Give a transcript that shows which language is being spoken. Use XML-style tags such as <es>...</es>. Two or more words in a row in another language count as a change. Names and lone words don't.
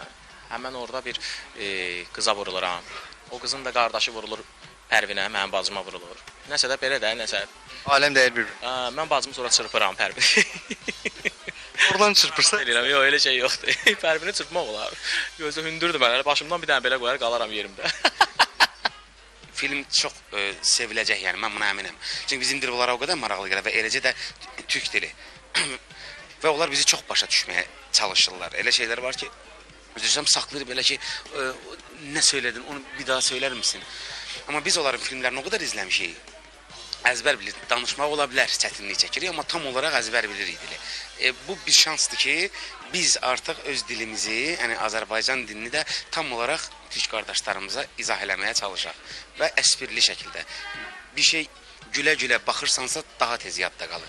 <az>Həmən orada bir qıza vuruluram. O qızın da qardaşı vurulur Pərvinə, mənim bacıma vurulur. Nəsə də belə də, nəsə. Aləm dəyər bir. Mən bacımı sonra çırpıram Pərvin. Oradan çırpırsa? Yox, elə şey yoxdur. Pərvini çırpmaq olar. Gözü hündürdür mən, başımdan bir dənə belə qoyar, qalaram yerimdə.</az> <tr>Film çok sevilecek yani ben buna eminim.</tr> <az>Çünkü bizim dil onlara o kadar maraqlı gəlir və eləcə də Türk dili.</az> <tr>Ve onlar bizi çok</tr> <az>başa düşmeye</az> <tr>çalışırlar.</tr> <az>Elə şeyler var ki, üzürsəm saxlayır belə ki,</az> <tr>ne söyledin onu bir daha söyler misin? Ama biz onların filmlerini o kadar izləmişik.</tr> <az>Əzbər bilir, danışmaq ola bilər, çətinlik çəkirik, amma tam olaraq əzbər bilirik dili. Bu bir şansdır ki, biz artıq öz dilimizi, yəni Azərbaycan dilini də tam olaraq Türk qardaşlarımıza izah eləməyə çalışaq. Və əsprili şəkildə. Bir şey gülə-gülə baxırsansa daha tez yadda qalır.</az>